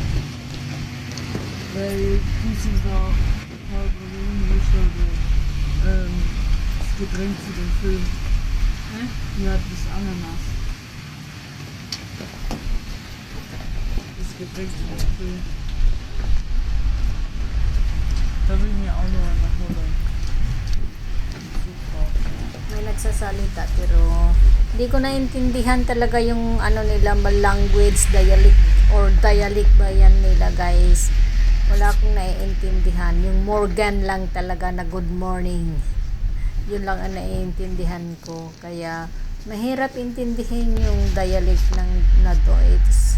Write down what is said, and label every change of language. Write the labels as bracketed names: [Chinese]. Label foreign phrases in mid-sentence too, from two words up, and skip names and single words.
[German] Weil die sind da halb das Getränk für den Film. Die hat das Ananas. Das Getränk für den Film. Da will ich mir auch noch eine holen. Super. [Filipino] May nagsasalita pero hindi ko naintindihan talaga yung ano nila, language, dialect ba yan nila, guys. Wala akong naiintindihan. Yung Morgan lang talaga na [English] good morning. [Filipino] Yun lang ang naiintindihan ko. Kaya mahirap intindihin yung dialect ng Nadoids.